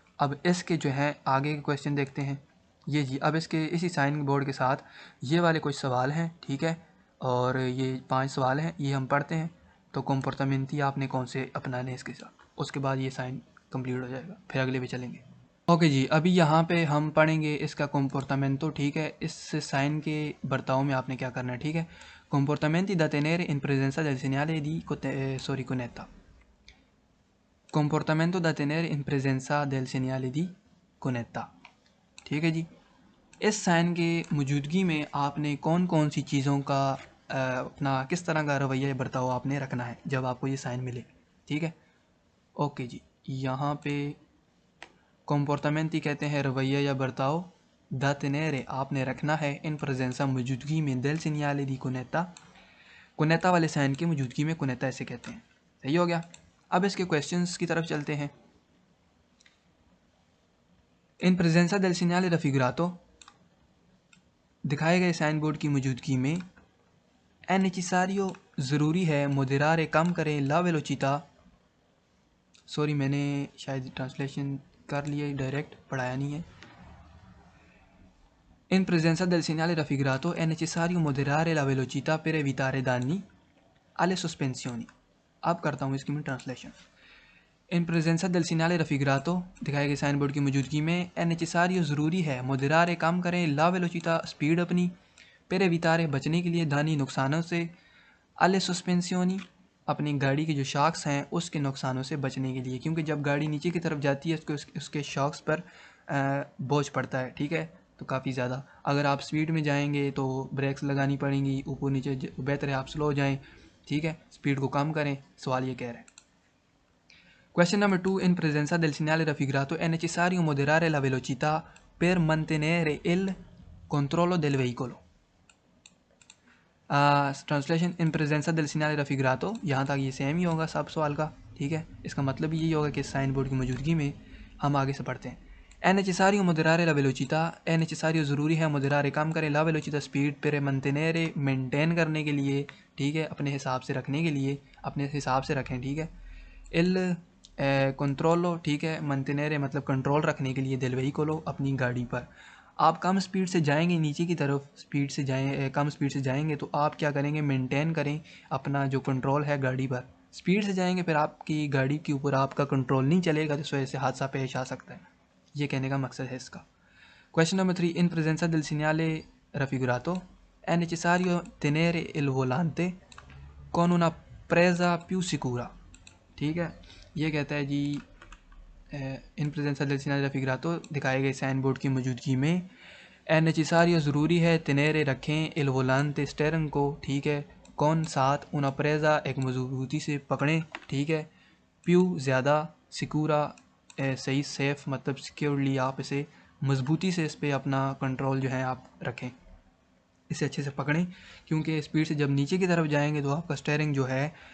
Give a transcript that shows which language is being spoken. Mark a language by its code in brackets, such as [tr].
[hi] अब इसके जो हैं आगे के क्वेश्चन देखते हैं। ये जी, अब इसके इसी साइन बोर्ड के साथ ये वाले कुछ सवाल हैं, ठीक है, और ये 5 सवाल हैं, ये हम पढ़ते हैं। तो कंपोर्टामेंटी आपने कौन से अपनाने इसके साथ, उसके बाद ये साइन कंप्लीट हो जाएगा, फिर अगले पे चलेंगे। ओके जी, अभी यहाँ पे हम पढ़ेंगे इसका कंपोर्टामेंटो, ठीक है। इस साइन के बर्ताव में आपने क्या करना है, ठीक है। [it] Comportamenti da tenere in presenza del segnale di conetta. Comportamento da tenere in presenza del segnale di conetta, [hi] ठीक है जी। इस साइन के मौजूदगी में आपने कौन कौन सी चीज़ों का अपना किस तरह का रवैया बर्ताव आपने रखना है जब आपको ये साइन मिले, ठीक है। ओके जी, यहाँ पे comportamenti कहते हैं रवैया या बर्ताव, [it] da tenere [hi] आपने रखना है, इन presenza मौजूदगी में, [it] del segnale di conetta, [hi] कोनेता वाले साइन की मौजूदगी में कोनेता ऐसे कहते हैं। सही हो गया। अब इसके क्वेश्चंस की तरफ चलते हैं। इन प्रेजेंसा [it] del segnale raffigurato [hi] दिखाए गए साइन बोर्ड की मौजूदगी में, [it] è necessario [hi] ज़रूरी है, moderare कम करें, [it] la velocità, [hi] सॉरी मैंने शायद ट्रांसलेशन कर लिया, डायरेक्ट पढ़ाया नहीं है। [it] In presenza del segnale raffigurato è necessario moderare la velocità per evitare danni alle sospensioni। [hi] अब करता हूँ इसकी मैं ट्रांसलेशन। इन प्रेजेंसा [it] del segnale raffigurato [hi] दिखाए गए साइन बोर्ड की मौजूदगी में, [it] è necessario [hi] ज़रूरी है, moderare कम करें, [it] la velocità [hi] स्पीड अपनी, [it] per evitare [hi] बचने के लिए, danni नुकसानों से, [it] alle sospensioni [hi] अपनी गाड़ी के जो शॉक्स हैं उसके नुकसानों से बचने के लिए, क्योंकि जब गाड़ी नीचे की तरफ जाती है उसके शॉक्स पर बोझ पड़ता है, ठीक है, तो काफ़ी ज़्यादा। अगर आप स्पीड में जाएंगे तो ब्रेक्स लगानी पड़ेंगी, ऊपर नीचे, बेहतर है आप स्लो जाएं, ठीक है, स्पीड को कम करें। सवाल ये कह रहे हैं। [en] Question number 2. [it] In presenza del segnale raffigurato è necessario moderare la velocità per mantenere il controllo del veicolo। [hi] Translation, in प्रेजेंसा [it] del segnale raffigurato, [hi] यहाँ तक ये सेम ही होगा सब सवाल का, ठीक है। इसका मतलब यही होगा कि साइन बोर्ड की मौजूदगी में हम आगे से पढ़ते हैं। [it] è necessario moderare la velocità, è necessario [hi] ज़रूरी है, moderare कम करें, [it] la velocità [hi] speed, [it] per mantenere [hi] maintain करने के लिए, ठीक है, अपने हिसाब से रखने के लिए, अपने हिसाब से रखें, ठीक है। [it] il controllo, [hi] ठीक है, mantenere मतलब कंट्रोल रखने के लिए, [it] del veicolo [hi] अपनी गाड़ी पर। आप कम स्पीड से जाएंगे नीचे की तरफ, स्पीड से कम स्पीड से जाएंगे तो आप क्या करेंगे, मेंटेन करें अपना जो कंट्रोल है गाड़ी पर। स्पीड से जाएंगे फिर आपकी गाड़ी के ऊपर आपका कंट्रोल नहीं चलेगा, तो इस वजह से हादसा पेश आ सकता है। ये कहने का मकसद है इसका। Question number 3. [it] इन presenza del segnale raffigurato è necessario tenere il volante con una presa più sicura, [hi] ठीक है। ये कहता है जी, इन प्रेजेंसा [it] del segnale raffigurato [hi] दिखाए गए साइन बोर्ड की मौजूदगी में, [it] è necessario [hi] ज़रूरी है, tenere रखें, [it] il volante [hi] स्टेयरिंग को, ठीक है, कौन साथ, [it] una presa [hi] एक मजबूती से पकड़ें, ठीक है, più ज़्यादा, sicura सही, सेफ़ मतलब सिक्योरली आप इसे मजबूती से इस पर अपना कंट्रोल जो है आप रखें, इसे अच्छे से पकड़ें, क्योंकि स्पीड से जब नीचे की तरफ जाएंगे तो आपका स्टेयरिंग जो है